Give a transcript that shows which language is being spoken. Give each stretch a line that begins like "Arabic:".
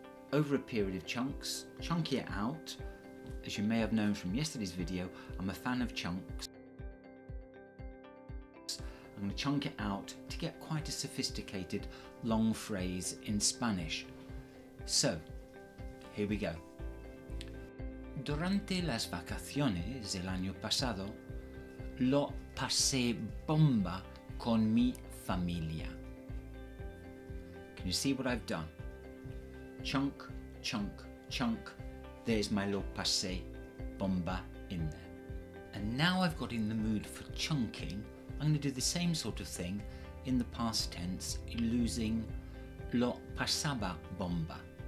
English: Over a period of chunks, chunky it out. As you may have known from yesterday's video, I'm a fan of chunks. I'm going to chunk it out to get quite a sophisticated long phrase in Spanish. So, here we go.
Spanish: Durante las vacaciones del año pasado, lo pasé bomba con mi familia.
English: Can you see what I've done? Chunk, chunk, chunk. There's my
Spanish: lo pasé bomba
English: in there. And now I've got in the mood for chunking, I'm going to do the same sort of thing in the past tense, using
Spanish: lo pasaba bomba.